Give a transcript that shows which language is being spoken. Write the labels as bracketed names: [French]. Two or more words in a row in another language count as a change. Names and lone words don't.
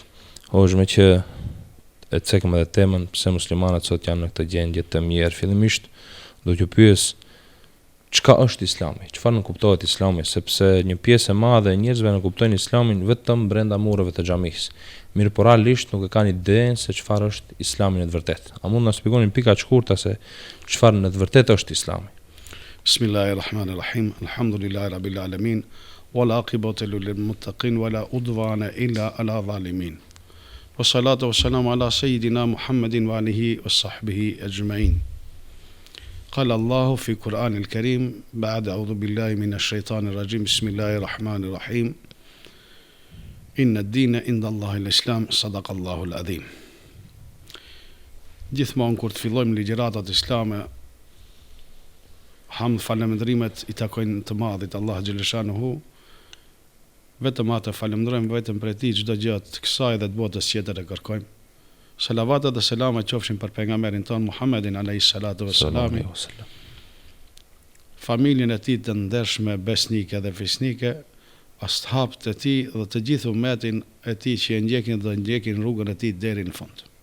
[Albanian] Hoxha, me që e cekëm edhe temën pse muslimanët sot janë në këtë gjendje të mirë, fillimisht do t'ju pyes çka është Islami? Çfarë nuk kuptohet Islami? Sepse një pjesë e madhe e njerëzve nuk kuptojnë Islamin vetëm brenda mureve të xhamisë. Mirë, por realisht nuk e kanë idenë se çfarë është Islami në të vërtetë. A mund na shpjegoni pika të shkurta se çfarë në të vërtetë është Islami? [Arabic] بسم الله الرحمن الرحيم الحمد لله رب العالمين. والعاقبة للمتقين ولا عدوان إلا على الظالمين. والصلاة والسلام على سيدنا محمد وآله وصحبه أجمعين. قال الله في القرآن الكريم بعد أعوذ بالله من الشيطان الرجيم بسم الله الرحمن الرحيم إن الدين عند الله الإسلام صدق الله العظيم. [Albanian] Gjithmonë kur të fillojmë ligjëratat islame, hamd falëndrimet i takojnë të madhit Allah xhaleshanuhu. Vetëm atë falënderojmë, vetëm për ti çdo gjë të kësaj dhe të botës tjetër e kërkojmë. Salavatet dhe selamet qofshin për pejgamberin ton Muhammedin [Arabic] عليه الصلاة والسلام, [Albanian] familjen e tij të ndershme besnike dhe fisnike, ashabët e tij dhe të gjithë ummetin e tij që e ndjekin dhe ndjekin rrugën e tij deri në fund.